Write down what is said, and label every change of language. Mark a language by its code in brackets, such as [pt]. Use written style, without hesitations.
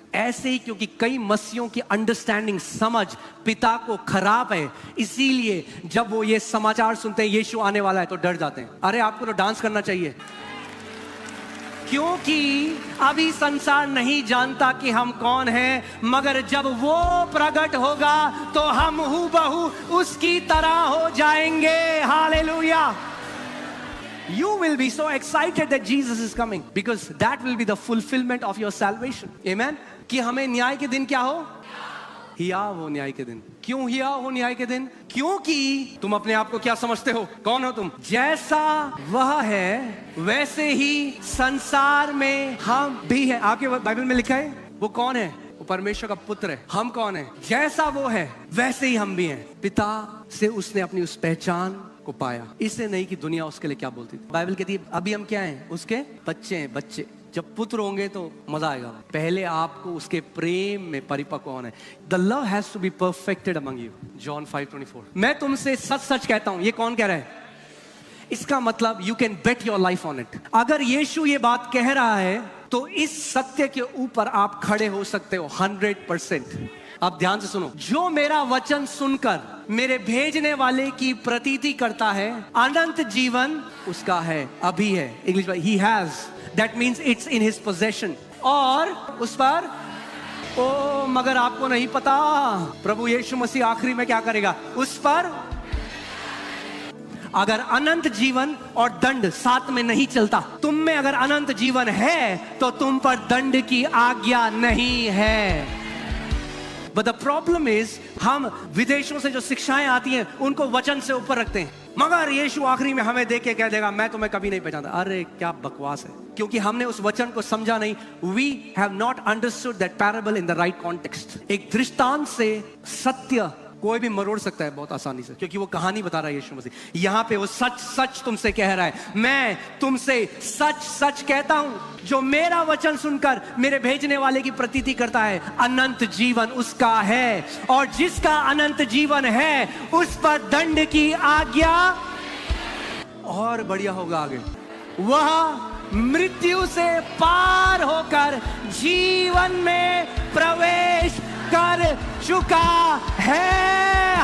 [hi] ऐसे ही क्योंकि कई मसीहों की अंडरस्टैंडिंग, समझ पिता को खराब है, इसीलिए जब वो ये समाचार सुनते हैं यीशु आने वाला है तो डर जाते हैं। अरे आपको तो डांस करना चाहिए, क्योंकि अभी संसार नहीं जानता कि हम कौन हैं, मगर जब वो प्रकट होगा तो हम हूबहू उसकी तरह हो जाएंगे। Hallelujah. [en] You will be so excited that Jesus is coming because that will be the fulfillment of your salvation. Amen. [hi] कि हमें न्याय के दिन क्या हो? हियाव हो न्याय के दिन। क्यों हियाव हो न्याय के दिन? क्योंकि तुम अपने आप को क्या समझते हो? कौन हो तुम? जैसा वह है वैसे ही संसार में हम भी हैं। आपके बाइबल में लिखा है वो कौन है? वो परमेश्वर का पुत्र है। हम कौन है? जैसा वो है वैसे ही हम भी हैं। पिता से उसने अपनी उस पहचान को पाया, इससे नहीं कि दुनिया उसके लिए क्या बोलती थी। बाइबल कहती है अभी हम क्या हैं? उसके बच्चे हैं। बच्चे जब पुत्र होंगे तो मजा आएगा। पहले आपको उसके प्रेम में परिपक्व होना है। [en] The love has to be perfected among you. John 5:24. [hi] मैं तुमसे सच सच कहता हूं। ये कौन कह रहा है? इसका मतलब [en] you can bet your life on it. [hi] अगर यीशु ये बात कह रहा है तो इस सत्य के ऊपर आप खड़े हो सकते हो 100%। आप ध्यान से सुनो, जो मेरा वचन सुनकर मेरे भेजने वाले की प्रतीति करता है अनंत जीवन उसका है, अभी है। इंग्लिश में [en] he has, that means it's in his possession। [hi] और उस पर ओ मगर आपको नहीं पता प्रभु यीशु मसीह आखिरी में क्या करेगा? उस पर अगर अनंत जीवन और दंड साथ में नहीं चलता, तुम में अगर अनंत जीवन है तो तुम पर दंड की आज्ञा नहीं है। [en] But the problem is [hi] हम विदेशों से जो शिक्षाएं आती हैं उनको वचन से ऊपर रखते हैं, मगर यीशु आखिरी में हमें देख के कह देगा मैं तुम्हें कभी नहीं पहचानता। अरे क्या बकवास है, क्योंकि हमने उस वचन को समझा नहीं। [en] We have not understood that parable in the right context। [hi] एक दृष्टांत से सत्य कोई भी मरोड़ सकता है बहुत आसानी से, क्योंकि वो कहानी बता रहा है यीशु मसीह। यहां पे वो सच सच तुमसे कह रहा है, मैं तुमसे सच सच कहता हूं, जो मेरा वचन सुनकर मेरे भेजने वाले की प्रतीति करता है, अनंत जीवन उसका है, और जिसका अनंत जीवन है उस पर दंड की आज्ञा, और बढ़िया होगा आगे, वह मृत्यु से पार होकर जीवन में प्रवेश कर चुका है।